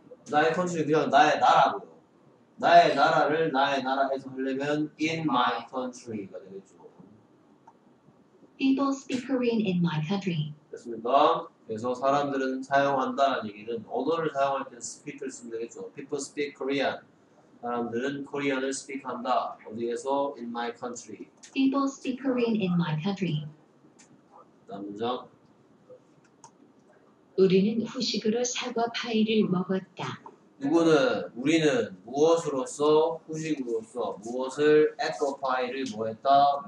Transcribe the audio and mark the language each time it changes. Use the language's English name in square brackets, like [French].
[Korean] 나의 컨트리 그냥 나의 나라고요. 나의 나라를 나의 나라에서 하려면 [English] in my country [Korean] 가 되겠죠. [English] People speak Korean in my country. [Korean] 됐습니까? 그래서 사람들은 사용한다는 얘기는 언어를 사용할 때는 speak를 쓰면 되겠죠. [English] People speak Korean. [Korean] 사람들은 코리안을 speak한다. 어디에서? [English] In my country. People speak Korean in my country. [Korean] 다음 문장. 우리는 후식으로 사과 파이를 먹었다. 우리는 무엇으로서 후식으로서 무엇을 애플파이를 뭐했다?